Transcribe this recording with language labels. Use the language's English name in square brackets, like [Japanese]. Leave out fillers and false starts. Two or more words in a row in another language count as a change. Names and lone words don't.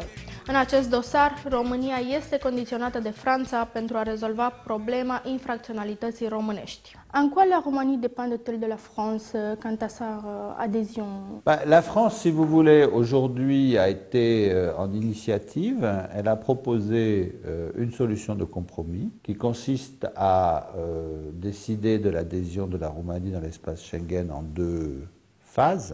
[Romanian] În acest dosar, România este condiționată de Franța pentru a rezolva problema infracționalității românești. [French] En quoi la Roumanie dépend-elle de la France quant à sa adhésion? La France, si vous voulez, aujourd'hui a été en initiative. Elle a proposé une solution de compromis qui consiste à décider de l'adhésion de la Roumanie dans l'espace Schengen en 2 phases.